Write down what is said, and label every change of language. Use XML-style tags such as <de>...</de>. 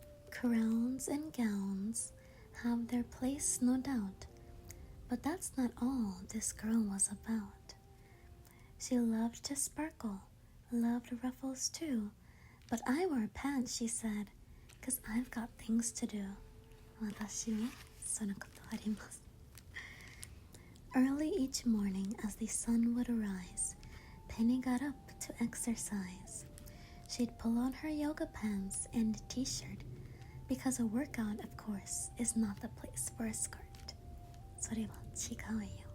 <en>Crowns and gowns have their place, no doubt. But that's not all this girl was about. She loved to sparkle, loved ruffles too. But I wear pants, she said, 'cause I've got things to do.</en> <ja>私もそのことあります.</ja> <en>Early each morning as the sun would rise, Penny got up to exercise. She'd pull on her yoga pants and t-shirt, because a workout, of course, is not the place for a skirt.</en> <ja>それは違うよ.</ja>